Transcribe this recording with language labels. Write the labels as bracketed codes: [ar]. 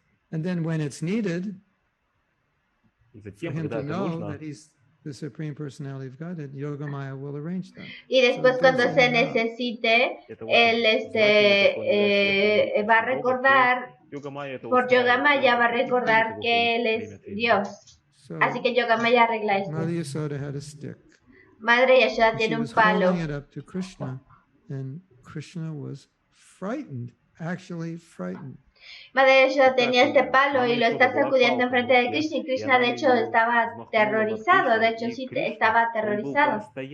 [en] And then when it's needed for him to know that he's the Supreme Personality of Godhead, Yogamaya will arrange that. [es] Y después cuando se necesite, él va a recordar, por Yogamaya va a recordar que él es Dios. Así que Yogamaya arregla esto. [en] Mother Yashoda had a stick. [es] Madre Yashoda tiene un palo. [en] Holding it up to Krishna, and Krishna was frightened, actually frightened. [es] Madre Yashoda tenía este palo y lo está sacudiendo enfrente de Krishna, y Krishna de hecho estaba aterrorizado, de hecho sí estaba aterrorizado.